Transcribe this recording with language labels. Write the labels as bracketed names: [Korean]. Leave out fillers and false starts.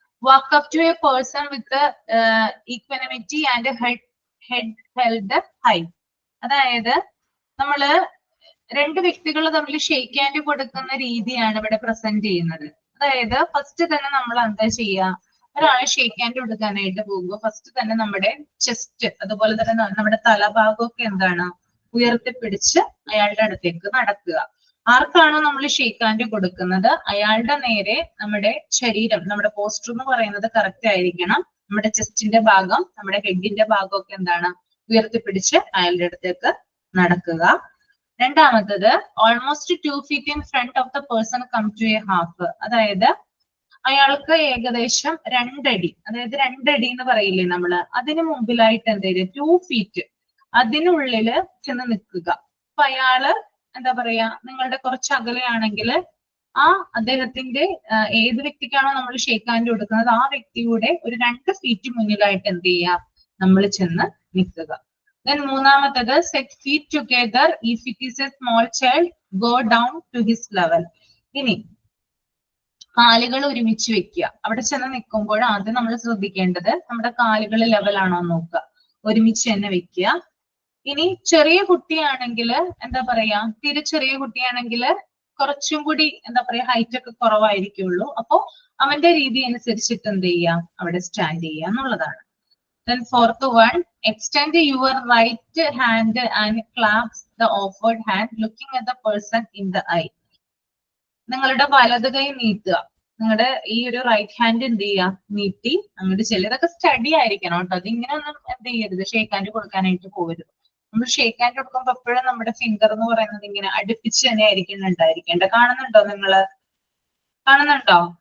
[English] Walk up to a person with the equanimity and head held high. [Malayalam] അതായത് നമ്മള് രണ്ട് വ്യക്തികൾ തമ്മിൽ ഷേക്ക് ഹാൻഡ് കൊടുക്കുന്ന രീതിയാണ് ഇവിടെ പ്രസന്റ് ചെയ്യുന്നത്. അതായത് ഫസ്റ്റ് തന്നെ നമ്മൾ എന്താ ചെയ്യുക, ഒരാളെ ഷേക്ക് ഹാൻഡ് കൊടുക്കാനായിട്ട് പോകുമ്പോൾ ഫസ്റ്റ് തന്നെ നമ്മുടെ ചെസ്റ്റ് അതുപോലെ തന്നെ നമ്മുടെ തലഭാഗമൊക്കെ എന്താണ് ഉയർത്തിപ്പിടിച്ച് അയാളുടെ അടുത്തേക്ക് നടക്കുക. ആർക്കാണോ നമ്മൾ ഷേക്ക് ഹാൻഡ് കൊടുക്കുന്നത് അയാളുടെ നേരെ നമ്മുടെ ശരീരം, നമ്മുടെ പോസ്റ്റർ എന്ന് പറയുന്നത് കറക്റ്റ് ആയിരിക്കണം. നമ്മുടെ ചെസ്റ്റിന്റെ ഭാഗം, നമ്മുടെ ഹെഡിന്റെ ഭാഗമൊക്കെ എന്താണ് ഉയർത്തിപ്പിടിച്ച് അയാളുടെ അടുത്തേക്ക് നടക്കുക. രണ്ടാമത്തത്, [English] Almost 2 feet in front of the person come to a half. [Malayalam] അതായത് അയാൾക്ക് ഏകദേശം 2 അടി, അതായത് 2 അടി എന്ന് പറയില്ലേ നമ്മള്, അതിന് മുമ്പിലായിട്ട് എന്ത് ചെയ്ത് 2 feet അതിനുള്ളില് ചെന്ന് നിൽക്കുക. അപ്പൊ അയാള് എന്താ പറയാ, നിങ്ങളുടെ കുറച്ച് അകലെയാണെങ്കിൽ ആ അദ്ദേഹത്തിന്റെ ഏത് വ്യക്തിക്കാണോ നമ്മൾ ഷേക്ക് ഹാൻഡ് കൊടുക്കുന്നത് ആ വ്യക്തിയുടെ ഒരു 2 feet മുന്നിലായിട്ട് എന്ത് ചെയ്യുക, നമ്മൾ ചെന്ന് നിൽക്കുക. [English] Then [Malayalam] മൂന്നാമത്തത്, [English] Set feet together if it is a small child go down to his level. [Malayalam] ഇനി കാലുകൾ ഒരുമിച്ച് വെക്കുക. അവിടെ ചെന്ന് നിൽക്കുമ്പോൾ ആദ്യം നമ്മൾ ശ്രദ്ധിക്കേണ്ടത് നമ്മുടെ കാലുകൾ ലെവലാണോ നോക്കുക, ഒരുമിച്ച് തന്നെ വെക്കുക. ഇനി ചെറിയ കുട്ടിയാണെങ്കിൽ എന്താ പറയാ, തീരെ ചെറിയ കുട്ടിയാണെങ്കിൽ കുറച്ചും കൂടി എന്താ പറയാ ഹൈറ്റ് ഒക്കെ കുറവായിരിക്കുള്ളൂ. അപ്പോ അവന്റെ രീതി അനുസരിച്ചിട്ട് എന്ത് ചെയ്യാം, അവിടെ സ്റ്റാൻഡ് ചെയ്യുക എന്നുള്ളതാണ്. [English] Then fourth one, extend your right hand and clasp the offered hand, looking at the person in the eye. [Malayalam] നിങ്ങളുടെ വലത് കൈ നീട്ടുക, നിങ്ങളുടെ ഈ ഒരു റൈറ്റ് ഹാൻഡ് എന്ത് ചെയ്യുക, നീട്ടി അങ്ങോട്ട് ചെല്ലുക. ഇതൊക്കെ സ്റ്റഡി ആയിരിക്കണം കേട്ടോ. അതിങ്ങനെ ഒന്നും എന്ത് ചെയ്യരുത്, ഷേക്ക് ഹാൻഡ് കൊടുക്കാനായിട്ട് പോകരുത്. നമ്മൾ ഷേക്ക് ഹാൻഡ് കൊടുക്കുമ്പോൾ എപ്പോഴും നമ്മുടെ ഫിംഗർ എന്ന് പറയുന്നത് ഇങ്ങനെ അടുപ്പിച്ച് തന്നെ ആയിരിക്കും ഉണ്ടായിരിക്കേണ്ടത്. കാണുന്നുണ്ടോ നിങ്ങള്? കാണുന്നുണ്ടോ?